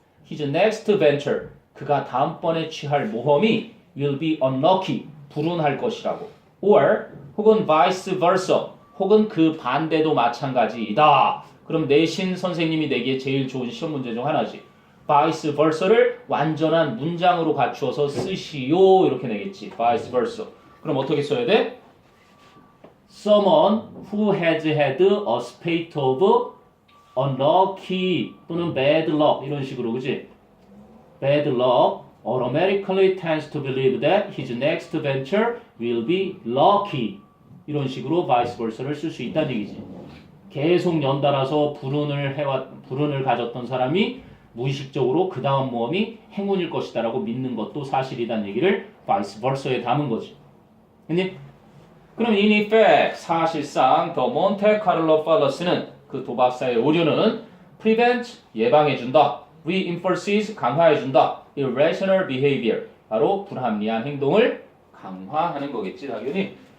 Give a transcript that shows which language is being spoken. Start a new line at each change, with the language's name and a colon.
English: His next venture,
Korean: 그가 다음번에 취할 모험이
English: will be unlucky,
Korean: 불운할 것이라고. Or 혹은 vice versa, 혹은 그 반대도 마찬가지이다. 그럼 내신 선생님이 내기에 제일 좋은 시험 문제 중 하나지. vice versa를 완전한 문장으로 갖추어서 쓰시오 이렇게 내겠지. vice versa. 그럼 어떻게 써야 돼?
English: Someone who has had a spate of unlucky
Korean: 또는
English: bad luck
Korean: 이런 식으로 그지?
English: Bad luck automatically tends to believe that his next venture will be lucky
Korean: 이런 식으로
English: vice versa를
Korean: 쓸 수 있다는 얘기지. 계속 연달아서 불운을 가졌던 사람이 무의식적으로 그 다음 모험이 행운일 것이다라고 믿는 것도 사실이란 얘기를 vice versa에 담은 거지. 근데 그럼
English: in effect
Korean: 사실상 the Monte Carlo fallacy는 그 도박사의 오류는 prevent 예방해준다, reinforces 강화해준다,
English: irrational behavior
Korean: 바로 불합리한 행동을 강화하는 거겠지 당연히.